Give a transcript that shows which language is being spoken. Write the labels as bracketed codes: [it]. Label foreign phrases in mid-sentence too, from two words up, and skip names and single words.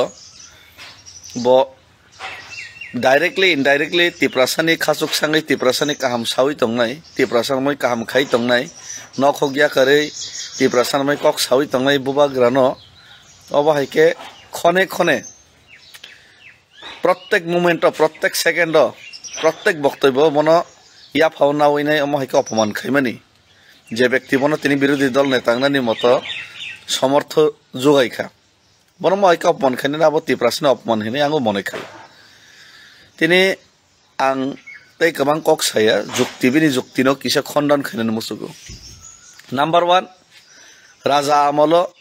[trp] ब डाइरेक्टली इनडाइरेक्टली त्रिपुरासानि खासुक सांगै त्रिपुरासानि काहाम सावै तंनाय त्रिपुरासानि काहाम खाय तंनाय नखगिया करे त्रिपुरासानि कक सावै तंनाय बुबाग्रानो अबाहायके खने खने प्रत्येक मोमेंट प्रत्येक सेकेंड प्रत्येक बक्तव्य बन इया फाव नावैनाय अमाहायके अपमान खायमानि जे व्यक्ति बन तिनि विरोधी दल नेतांनानि मत समर्थ जगायखा बन माहायके अपमान खायनानै आबो त्रिपुरासानि अपमान हिनै आंबो मने खायो तिनी आं तै गोबां कक साया जुक्ति बिनि जुक्तिनो किसा खंडन खायनानै मुसुगो नम्बर 1 राजा आमल